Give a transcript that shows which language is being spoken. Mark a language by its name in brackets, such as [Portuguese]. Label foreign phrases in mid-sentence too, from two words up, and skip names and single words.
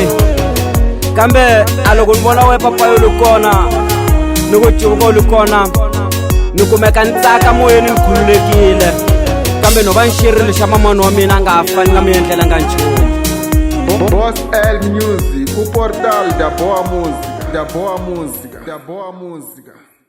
[Tsonga] Kambe a loko ni vona we papa u li kona, ni ku cuvuka u li kona, ni kumeka ni tsaka moyeni ni khululekile. Kambe no va ni xirile xa mamani wa mina a nga fa ni nga mu endlelanga nchumu. Boss L Music, [Portuguese] o portal da boa música, da boa música.